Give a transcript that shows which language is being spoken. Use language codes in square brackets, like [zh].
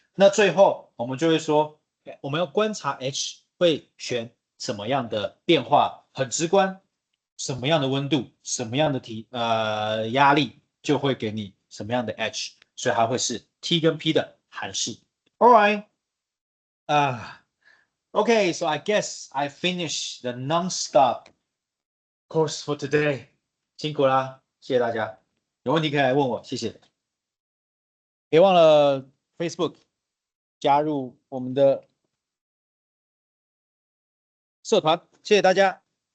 [zh] 那最后我们就会说，我们要观察 H 会选什么样的变化，很直观，什么样的温度，什么样的压力，就会给你什么样的 H， 所以它会是 T 跟 P 的函数。 [en] All right，okay, so I guess I finished the non-stop course for today. [zh] 辛苦啦，谢谢大家。有问题可以来问我，谢谢。别忘了 Facebook 加入我们的社团，谢谢大家。